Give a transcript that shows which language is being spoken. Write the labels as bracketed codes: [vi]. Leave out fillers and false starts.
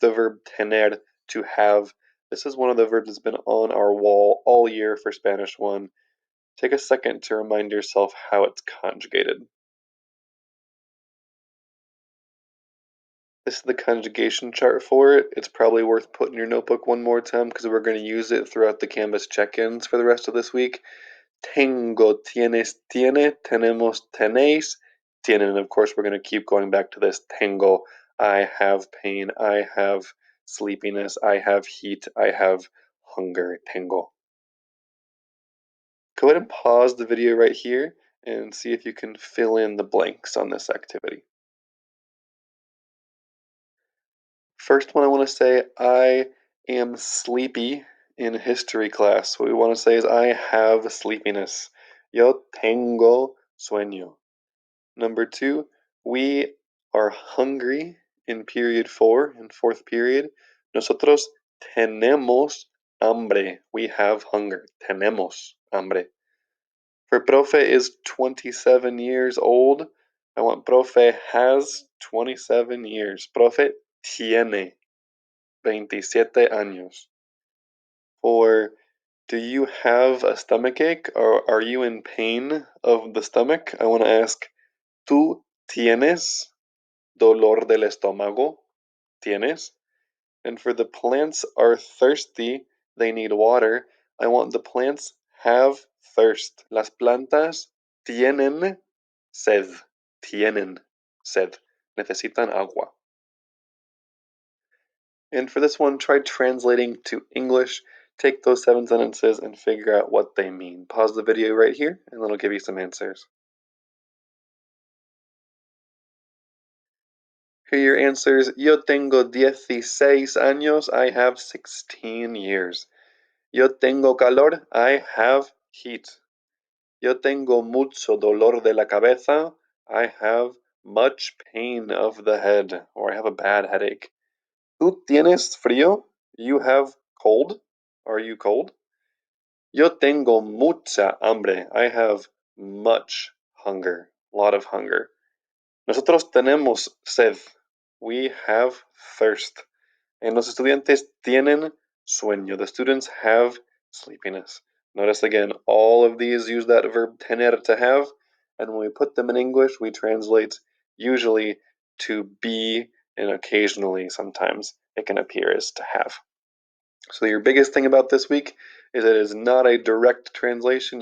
[en] The verb tener, to have. This is one of the verbs that's been on our wall all year for Spanish 1. Take a second to remind yourself how it's conjugated. This is the conjugation chart for it. It's probably worth putting in your notebook one more time because we're going to use it throughout the Canvas check-ins for the rest of this week. [es] Tengo, tienes, tiene, tenemos, tenéis, tienen. [en] And of course, we're going to keep going back to this. Tengo, I have pain, I have sleepiness, I have heat, I have hunger. Tengo. Go ahead and pause the video right here and see if you can fill in the blanks on this activity. First one, I want to say I am sleepy in history class. What we want to say is I have sleepiness. [es] Yo tengo sueño. [en] Number 2, we are hungry in period 4, in fourth period. [es] Nosotros tenemos hambre. [en] We have hunger. [es] Tenemos hambre. [en] For profe is 27 years old. I want profe has 27 years. [es] Profe tiene 27 años. [en] For do you have a stomachache or are you in pain of the stomach? I want to ask, [es] ¿tú tienes dolor del estómago? ¿Tienes? [en] And for the plants are thirsty, they need water. I want the plants have thirst. [es] Las plantas tienen sed. Tienen sed. Necesitan agua. [en] And for this one, try translating to English. Take those 7 sentences and figure out what they mean. Pause the video right here, and then I'll give you some answers. Here are your answers. [es] Yo tengo 16 años. [en] I have 16 years. [es] Yo tengo calor. [en] I have heat. [es] Yo tengo mucho dolor de la cabeza. [en] I have much pain of the head, or I have a bad headache. [es] ¿Tú tienes frío? [en] You have cold? Are you cold? [es] Yo tengo mucha hambre. [en] I have much hunger, a lot of hunger. [es] Nosotros tenemos sed. [en] We have thirst. [es] And los estudiantes tienen sueño. [en] The students have sleepiness. Notice again, all of these use that verb tener, to have, and when we put them in English, we translate usually to be, and occasionally, sometimes, it can appear as to have. So your biggest thing about this week is it is not a direct translation.